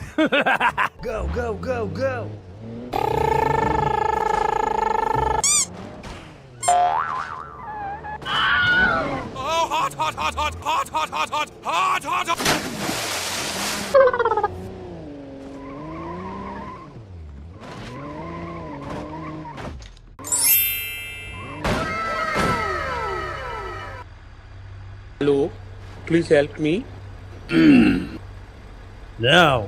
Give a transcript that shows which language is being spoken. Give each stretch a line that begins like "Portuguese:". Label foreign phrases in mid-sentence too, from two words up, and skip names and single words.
English: Go, go, go, go! Oh, hot, hot, hot, hot! Hot, hot, hot, hot! Hot, hot, hot! Hello. Please help me. Now.